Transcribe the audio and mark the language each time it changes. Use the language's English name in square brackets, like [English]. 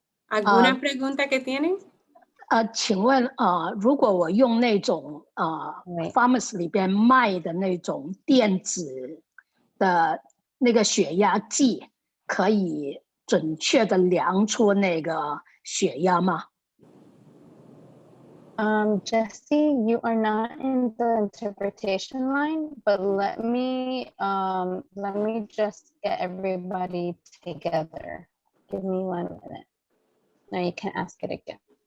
[English] ¿Alguna pregunta que tienen? [Chinese] 请问如果我用那种 [English] Right. [Chinese] pharmacy 里边卖的那种电子的那个血压计，可以准确的量出那个血压吗？ [English] Jesse, you are not in the interpretation line, but let me just get everybody together. Give me 1 minute. Now you can ask it again.